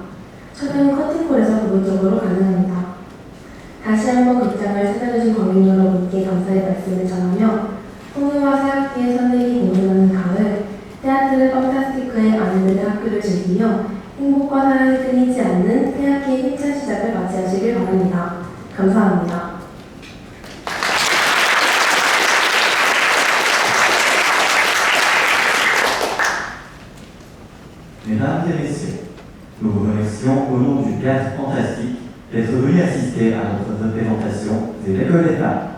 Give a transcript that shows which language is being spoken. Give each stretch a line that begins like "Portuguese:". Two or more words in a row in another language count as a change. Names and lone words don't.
Korean: 촬영은 커튼콜에서 부분적으로 가능합니다. 다시 한번 극장을 찾아주신 관객 여러분께 감사의 말씀을 전하며 풍류와 새학기의 선생이 공존하는 가을 테아트르 판타스티크의 아이들의 학교를 즐기며 행복과 사랑이 끊이지 않는 새학기의 힘찬 시작을 맞이하시길 바랍니다. 감사합니다.
French: Mesdames et messieurs, nous vous remercions au nom du Théâtre Fantastique d'être venus assister à notre représentation de l'école d'État.